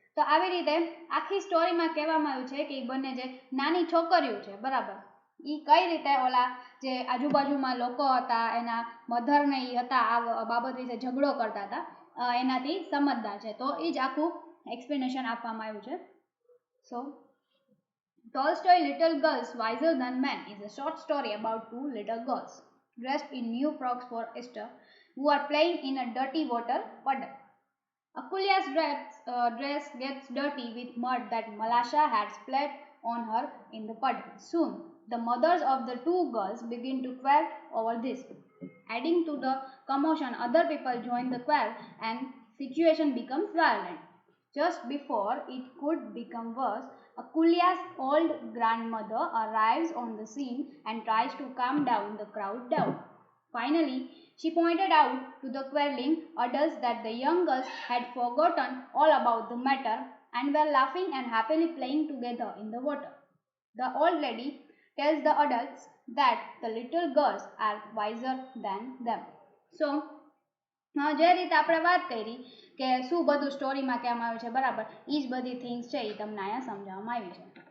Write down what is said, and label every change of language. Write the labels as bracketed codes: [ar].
[gu] તો આવી રીતે આખી સ્ટોરીમાં કહેવામાં આવ્યું છે કે એ બંને જે નાની છોકરીઓ છે, બરાબર, એ કઈ રીતે ઓલા જે આજુબાજુમાં લોકો હતા એના મધરને એ હતા આ બાબત વિશે ઝઘડો કરતા હતા એનાથી સમજદાર છે. તો એ જ આખું એક્સપ્લેનેશન આપવામાં આવ્યું છે. [en] So Tolstoy's Little Girls Wiser Than Men is a short story about two little girls dressed in new frocks for Easter who are playing in a dirty water puddle. Akulia's dress gets dirty with mud that Malasha had splashed on her in the puddle. Soon, the mothers of the two girls begin to quarrel over this. Adding to the commotion, other people join the quarrel and situation becomes violent. Just before it could become worse, Akulia's old grandmother arrives on the scene and tries to calm down the crowd down. Finally, she pointed out to the quarreling adults that the young girls had forgotten all about the matter and were laughing and happily playing together in the water. The old lady tells the adults that the little girls are wiser than them. [gu] So, જે રીતે આપણે વાત કરી કે શું બધું સ્ટોરીમાં કહેવામાં આવ્યું છે, બરાબર, એ જ બધી થિંગ્સ છે એ તમને અહીંયા સમજાવવામાં આવી છે.